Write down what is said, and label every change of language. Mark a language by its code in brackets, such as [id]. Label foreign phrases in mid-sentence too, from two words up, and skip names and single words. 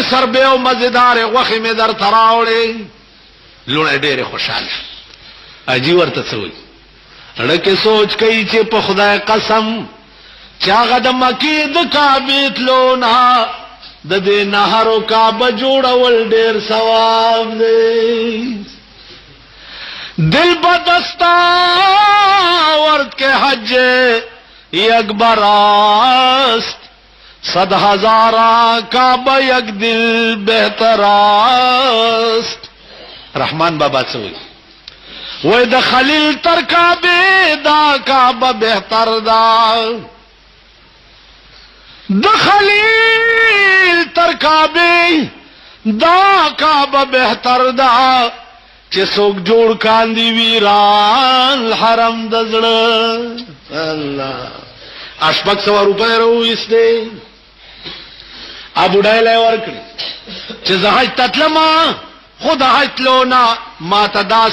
[ps] سربې او مزېدارې غوښې مې درته راوړې لوڼه ډېرې خوشحاله حاجي ورته څه وایي زړه کې سوچ کوي چې په خدای قسم چې هغه د مکې د کعبې تلو نه د دې نهرو کعبه جوړول ډېر ثواب دی [fa] دل بدستا ورد کے حج اکبر است 100,000 کعبہ یک دل بہتر است [ps] رحمان بابا سوئی وہ د خلیل تر کعبے دا کعبہ بہتر دا د خلیل تر کعبے دا کعبہ بہتر دا چې څوک جوړ کاندي ویران حرم د زړه الله 600 روپۍ راوویستې بوډۍ له یې ورکړې چې زه حج ته تلمه خو د حج تلو نه ما ته دا